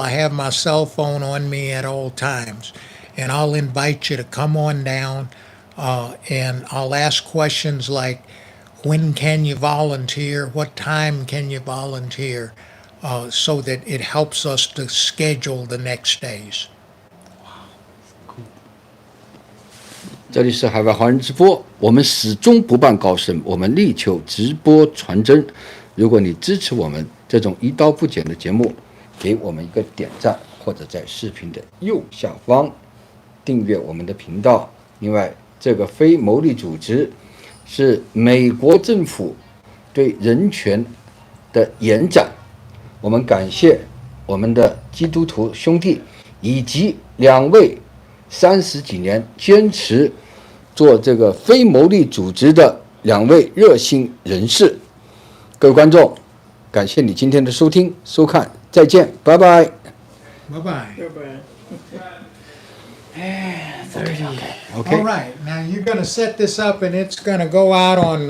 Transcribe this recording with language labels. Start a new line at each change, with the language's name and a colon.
English: I have my cell phone on me at all times, and I'll invite you to come on down, and I'll ask questions like, when can you volunteer? What time can you volunteer? So that it helps us to schedule the next days.
Chinese: 这里是海外华人直播，我们始终不办高深，我们力求直播传真。如果你支持我们这种一刀不剪的节目，给我们一个点赞，或者在视频的右下方订阅我们的频道。另外，这个非牟利组织是美国政府对人权的延展。我们感谢我们的基督徒兄弟以及2位30几年坚持做这个非牟利组织的2位热心人士。各位观众，感谢你今天的收听收看，再见，拜拜。
English: Bye-bye. Okay. All right, now you're going to set this up and it's going to go out on...